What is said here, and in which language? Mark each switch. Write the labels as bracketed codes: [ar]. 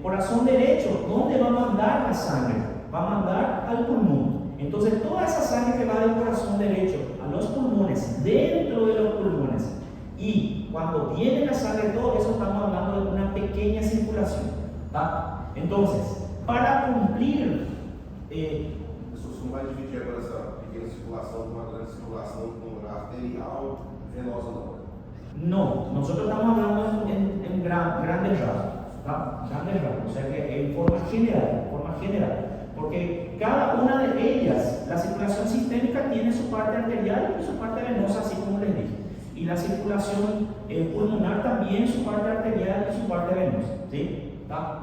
[es] Corazón derecho, ¿dónde va a mandar la sangre? Va a mandar al pulmón. Entonces toda esa sangre que va del corazón derecho a los pulmones, dentro de los pulmones, y cuando viene la sangre, todo eso estamos hablando de una pequeña circulación, ¿tá? Entonces, para cumplir [pt] Não vai dividir agora essa pequena circulação com uma grande circulação pulmonar arterial, venosa [es] no, nosotros estamos hablando en grandes rasgos, ¿tá? Grandes rasgos, o sea que en forma general, porque cada una de ellas, la circulación sistémica tiene su parte arterial y su parte venosa, así como les dije, y la circulación pulmonar también su parte arterial y su parte venosa, ¿sí? ¿Tá?